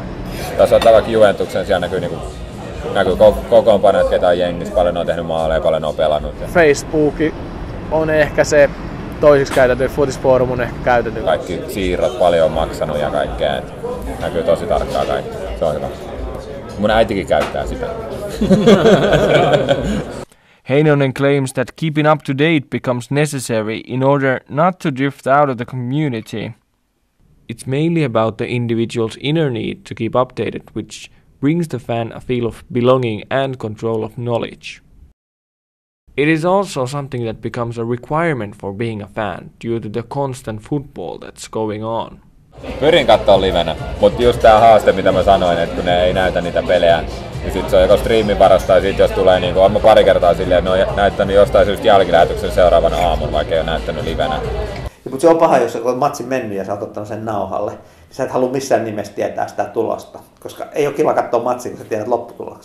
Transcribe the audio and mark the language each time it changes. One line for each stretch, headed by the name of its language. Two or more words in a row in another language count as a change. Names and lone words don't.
Finnish: Tässä on vaikka Juventuksen, siellä näkyy kokoonpanot, ketä on jengissä, paljon on tehnyt maaleja, paljon on pelannut. Facebook on ehkä se toisiksi käytetty, Futisforum on ehkä käytetty. Kaikki siirrot paljon on maksanut ja kaikkea, näkyy tosi tarkkaan kaikki. Se on hyvä. Mun äitikin käyttää sitä.
English: Heinonen claims that keeping up to date becomes necessary in order not to drift out of the community. It's mainly about the individual's inner need to keep updated, which brings the fan a feel of belonging and control of knowledge. It is also something that becomes a requirement for being a fan due to the constant football that's going on.
Finnish: Pyrin katsoa livenä, mutta just tää haaste, mitä mä sanoin, että kun ne ei näytä niitä pelejä, niin sit se on joko striimin varassa tai sit jos tulee on mä pari kertaa silleen, että ne on näyttänyt jostain syystä jälkilähetyksen seuraavana aamulla, vaikka ei ole näyttänyt livenä. Mutta se on paha, jos olet matsin mennyt ja sä oot ottanut sen nauhalle, niin sä et halua missään nimessä tietää sitä tulosta, koska ei ole kiva katsoa matsia, kun sä tiedät lopputuloksen.